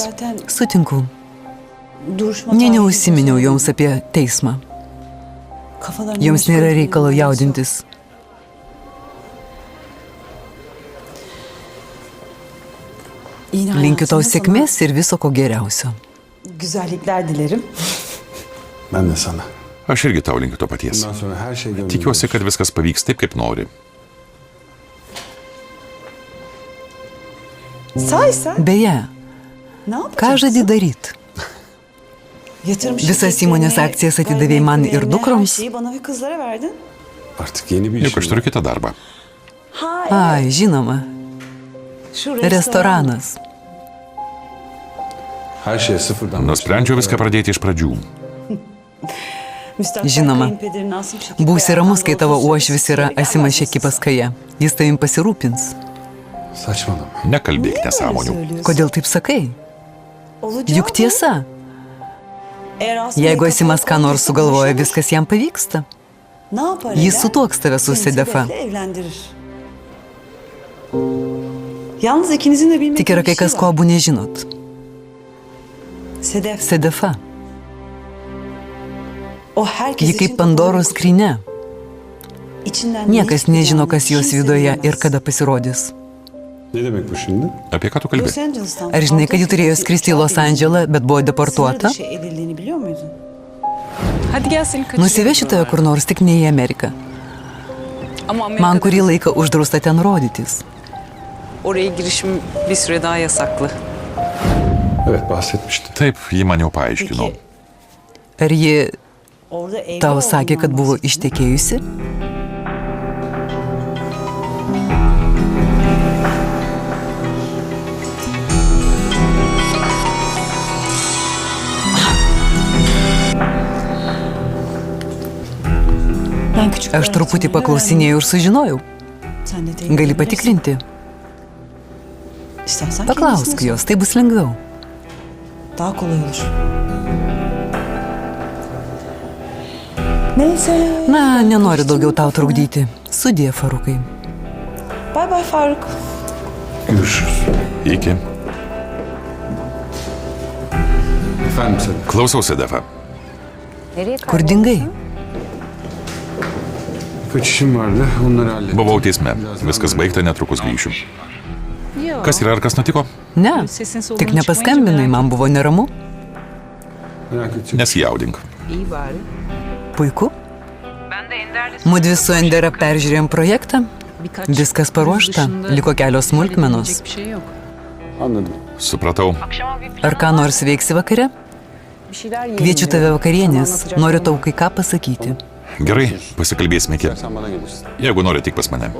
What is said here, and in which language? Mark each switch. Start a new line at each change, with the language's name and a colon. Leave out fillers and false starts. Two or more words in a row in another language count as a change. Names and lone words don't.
Lithuanian: Sutinku. Nė neužsiminiau joms apie teismą. Joms nėra reikalo jaudintis. Linkiu tau sėkmės ir viso ko geriausio.
Turkish: Güzellikler dilerim. Ben de sana.
Lithuanian: Aš irgi tau linkiu to paties.
Turkish: Bundan sonra her şey gönlünce
Lithuanian: Tikiuosi, kad viskas pavyks taip, kaip nori.
Turkish: Say sen.
Lithuanian: Beje,
Turkish: Ne
Lithuanian: ką
Turkish: yapacaksın?
Lithuanian: žadi daryti? Visas įmonės akcijas atidavėjai man ir dukroms?
Turkish: Bana ve kızlara verdin. artık yeni bir
Lithuanian: Juk
Turkish: işim
Lithuanian: aš turiu
Turkish: var.
Lithuanian: kitą darbą. Ai, žinoma,
Turkish: Şu
Lithuanian: restoranas.
Turkish: Her şeye sıfırdan
Lithuanian: Nusprendžiau viską pradėti iš pradžių. Žinoma. Būsi ramus, kai tavo uošvis yra Asimas Šekipaskaja. Jis tavim pasirūpins.
Turkish: Saçmalama.
Lithuanian: Nekalbėk nesąmonių. Kodėl taip sakai? Juk tiesa. Jeigu Asimas ką nors sugalvoja, viskas jam pavyksta. Jis sutuoks tave su Sedefa.
Turkish: Yalnız ikinizin de bilmediği
Lithuanian: Tik yra
Turkish: bir
Lithuanian: kai
Turkish: şey
Lithuanian: kas,
Turkish: var.
Lithuanian: ko abu nežinot.
Turkish: Sedef.
Lithuanian: Sedefa.
Turkish: O herkes
Lithuanian: Ji
Turkish: için
Lithuanian: kaip Pandoros skryne.
Turkish: içinden
Lithuanian: Niekas
Turkish: ne
Lithuanian: nežino,
Turkish: çıkacağını
Lithuanian: kas jos
Turkish: kimse
Lithuanian: viduje ir
Turkish: bilemez.
Lithuanian: kada pasirodys.
Turkish: Ne demek bu şimdi?
Lithuanian: Apie ką tu kalbi?
Turkish: Los Angeles'tan
Lithuanian: Ar žinai, kad ji turėjo skristi į Los Andželą, bet buvo
Turkish: sınır
Lithuanian: deportuota?
Turkish: dışı edildiğini biliyor muydun? Hadi gel seni kaçırayım.
Lithuanian: Nusivešiu tave kur nors, tik ne į Ameriką.
Turkish: Ama
Lithuanian: Man
Turkish: Amerika'da
Lithuanian: kurį laiką uždrausta ten rodytis.
Turkish: oraya girişim bir süre daha yasaklı. Evet bahsetmişti.
Lithuanian: Taip, ji man jau paaiškino.
Turkish: Peki
Lithuanian: Ar ji
Turkish: orada evli
Lithuanian: tau sakė,
Turkish: olduğundan
Lithuanian: kad buvo
Turkish: bahsediyor.
Lithuanian: ištekėjusi?
Turkish: Ben küçük
Lithuanian: Aš truputį paklausinėjau ir sužinojau.
Turkish: Sen de teyit
Lithuanian: Gali
Turkish: edebilirsin.
Lithuanian: patikrinti.
Turkish: İstersen
Lithuanian: Paklausk
Turkish: kendisine
Lithuanian: jos, tai bus lengviau.
Turkish: sor. Daha kolay olur. Neyse.
Lithuanian: Na, nenoriu daugiau tau trukdyti. Sudie, Farukai.
Turkish: Bay bay Faruk. Görüşürüz.
Lithuanian: Iki.
Turkish: Efendim Sedef.
Lithuanian: Klausausi, Defa. Kur dingai?
Turkish: Birkaç işim vardı. Onları hallettim.
Lithuanian: Buvau teisme. Viskas baigta, netrukus grįšiu. Kas yra ar kas nutiko? Ne, tik nepaskambinai, man buvo neramu.
Turkish: Merak edecek.
Lithuanian: Nesijaudink. Puiku. Mudvi su Endera peržiūrėjom projektą. Viskas paruošta, liko kelios smulkmenos.
Turkish: Anladım.
Lithuanian: Supratau. Ar ką nors veiksi vakare? Kviečiu tave vakarienės, noriu tau kai ką pasakyti. Gerai, pasikalbėsime iki.
Turkish: Sen bana gelirsin.
Lithuanian: Jeigu nori, tik pas mane.